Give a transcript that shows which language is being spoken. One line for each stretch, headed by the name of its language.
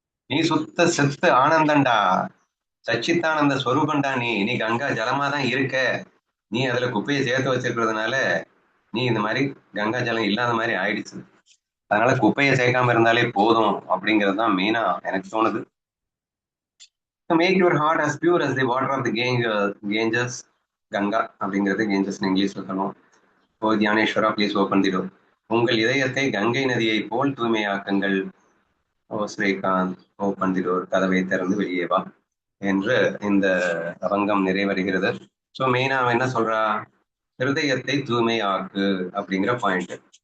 Tamil: நீ சுத்த செத்து ஆனந்தண்டா, சச்சித்தானந்த ஸ்வரூபண்டா. நீ கங்கா ஜலமா தான் இருக்க. நீ அதுல குப்பையை சேர்த்து வச்சிருக்கிறதுனால நீ இந்த மாதிரி கங்கா ஜலம் இல்லாத மாதிரி ஆயிடுச்சு. அதனால குப்பையை சேர்க்காம இருந்தாலே போதும் அப்படிங்கிறது தான் மெயினா எனக்கு தோணுது.
English: Make your heart as pure as the water of the Ganges.
Tamil: Ganga அப்படிங்கிறது கேஞ்சஸ் இங்கிலீஷ்ல சொல்லுவோம். ஓ Dnyaneshwara
English: Please open the door.
Tamil: உங்கள் இதயத்தை கங்கை நதியை போல் தூய்மையாக்குங்கள். ஓ ஸ்ரீகாந்த்
English: Open the door.
Tamil: கதவை திறந்து வெளியே வா என்று இந்த அவங்கம் நிறைவடைகிறது. ஸோ மெயினா அவன் என்ன சொல்றா? ஹிருதயத்தை தூய்மையாக்கு அப்படிங்கிற பாயிண்ட்.